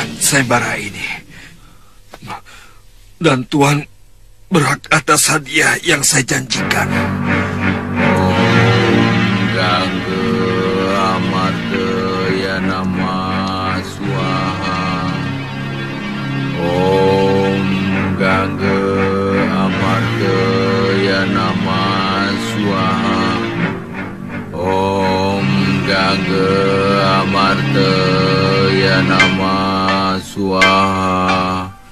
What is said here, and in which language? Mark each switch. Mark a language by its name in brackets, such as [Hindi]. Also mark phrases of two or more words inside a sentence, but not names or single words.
[Indonesian] sayembara ini. Dan Tuhan berhak atas hadiah yang saya janjikan. [Sanskrit] Gangga Amartya Namah Swaha. Om Gangga Amartya Namah Swaha. Om Gangga Amartya Namah Swaha.